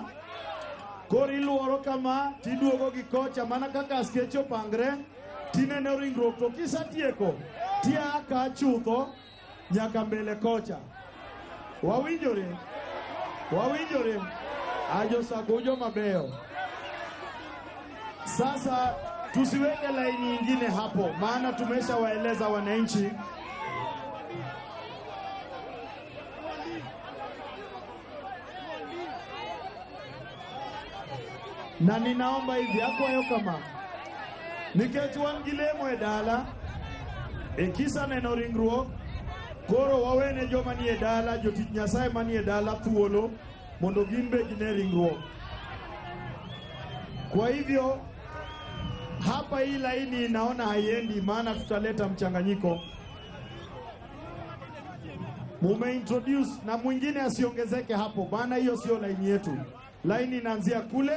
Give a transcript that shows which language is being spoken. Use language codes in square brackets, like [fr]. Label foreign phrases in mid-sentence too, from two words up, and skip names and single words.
[luo] Kori luoro kama, tiduogo gi kocha, mana kaka askecho pangre, tinene ringruok to kisatieko, tia aka chutho, nyaka mbele kocha. Wawinjore, ajo sagujo mabeyo. [sw] Sasa tusiweke laini nyingine hapo, maana tumesha waeleza wananchi. Na ninaomba hivi [luo] akwayo kama nikech wan gi lemo e dala kisa neno ringruok, koro wawene joma ni e dala, jotich Nyasaye mani e dala thuolo mondo gimbe gine ringruok. [sw] Kwa hivyo hapa hii laini naona haiendi, maana tutaleta mchanganyiko. Introduce na mwingine asiongezeke hapo, maana hiyo sio laini yetu. Laini inaanzia kule.